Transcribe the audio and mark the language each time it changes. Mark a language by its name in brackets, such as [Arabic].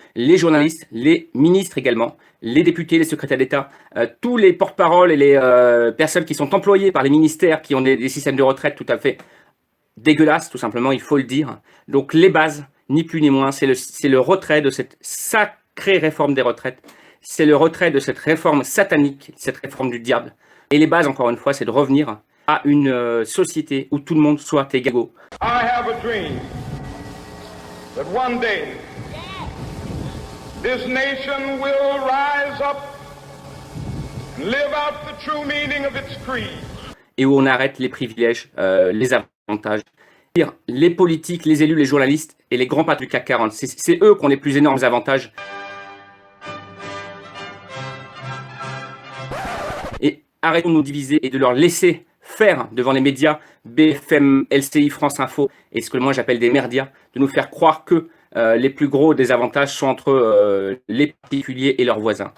[French] Les journalistes, les ministres également, les députés, les secrétaires d'État, tous les porte-paroles et les personnes qui sont employées par les ministères qui ont des systèmes de retraite tout à fait dégueulasses, tout simplement, il faut le dire. Donc les bases, ni plus ni moins, c'est le retrait de cette sacrée réforme des retraites, c'est le retrait de cette réforme satanique, cette réforme du diable. Et les bases, encore une fois, c'est de revenir à une société où tout le monde soit égal. [English] I have a dream that one day this nation will rise up and live out the true meaning of its creed. [French] Et où on arrête les privilèges, les avantages les politiques, les élus, les journalistes et les grands patrons du CAC 40. C'est eux qui ont les plus énormes avantages. Et arrêtons de nous diviser et de leur laisser faire devant les médias, BFM, LCI, France Info, et ce que moi j'appelle des merdias, de nous faire croire que les plus gros désavantages sont entre les particuliers et leurs voisins.